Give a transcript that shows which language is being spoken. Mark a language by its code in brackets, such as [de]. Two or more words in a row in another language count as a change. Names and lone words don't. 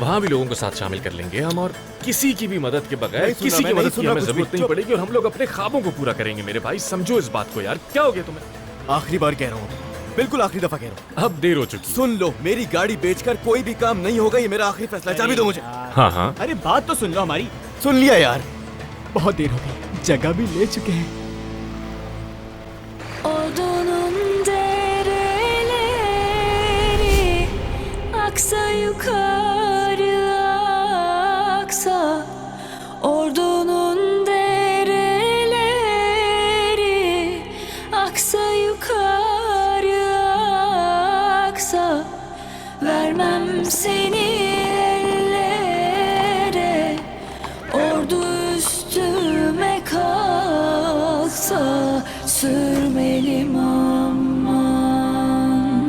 [hi] वहाँ भी लोगों को साथ शामिल कर लेंगे हम, और किसी की भी मदद के बगैर किसी की मदद की हमें जरूरत नहीं पड़ेगी और हम लोग अपने ख्वाबों को पूरा करेंगे। मेरे भाई समझो इस बात को यार। क्या हो गया तुम्हें? आखिरी बार कह रहा हूँ, बिल्कुल आखिरी दफा कह रहा हूँ। अब देर हो चुकी। सुन लो, मेरी गाड़ी बेचकर कोई भी काम नहीं होगा, ये मेरा आखिरी फैसला है। चाबी दो मुझे। हाँ हाँ, अरे बात तो सुन लो हमारी। सुन लिया यार। बहुत देर हो गई, जगह भी ले चुके हैं। [tr] Odunun dereleri aksa yukarı aksa, ordunun dereleri aksa yukarı aksa, vermem seni ellere, ordu üstüme kalksa, sürmelim aman.